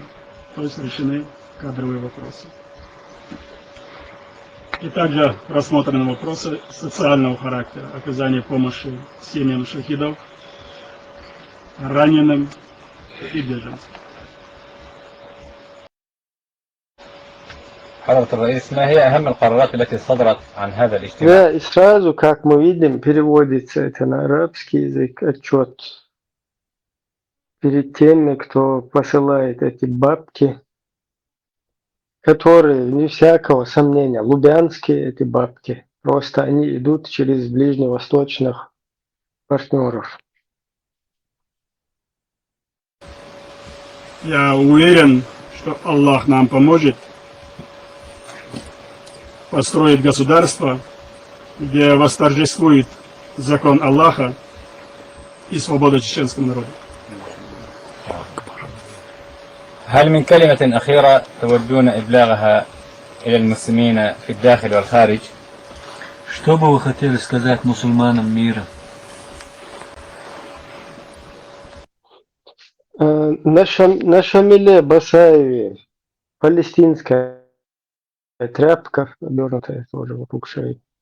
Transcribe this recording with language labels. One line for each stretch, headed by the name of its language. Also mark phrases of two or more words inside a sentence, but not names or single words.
Russian: То есть решены кадровые вопросы. И также рассмотрены вопросы социального характера, оказания помощи семьям шахидов, раненым и беженцам.
Arabic: حضرة الرئيس، ما هي أهم القرارات التي صدرت عن هذا الاجتماع؟
Russian: Да, и сразу, как мы видим, переводится это на арабский язык, отчет перед теми, кто посылает эти бабки, которые, вне всякого сомнения, лубянские эти бабки. Просто они идут через ближневосточных партнеров. Я уверен, что Аллах нам поможет построить государство, где восторжествует закон Аллаха и свобода чеченского народа.
Arabic: هل من كلمة أخيرة تودون إبلاغها إلى المسلمين في الداخل والخارج؟
Russian: Что бы вы хотели сказать мусульманам мира? На Шамиле Басаеве палестинская тряпка, обернутая тоже вокруг шеи.